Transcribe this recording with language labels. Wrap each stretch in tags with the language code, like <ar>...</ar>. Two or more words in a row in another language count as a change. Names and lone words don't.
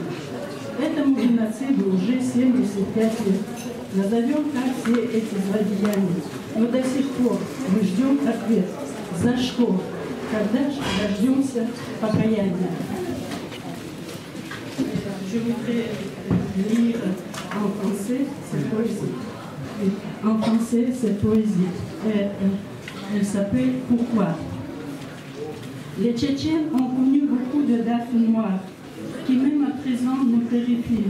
<ru>Этому геноциду уже 75 лет. Назовем так все эти злодеяния. Но до сих пор мы ждем ответ. За что? Когда же дождемся покаяния?</ru> <fr>je voudrais lire en français cette poésie. En français, cette poésie. Elle s'appelle « Pourquoi ?» Les Tchétchènes ont connu beaucoup de dates noires qui, même à présent, nous terrifient.</fr>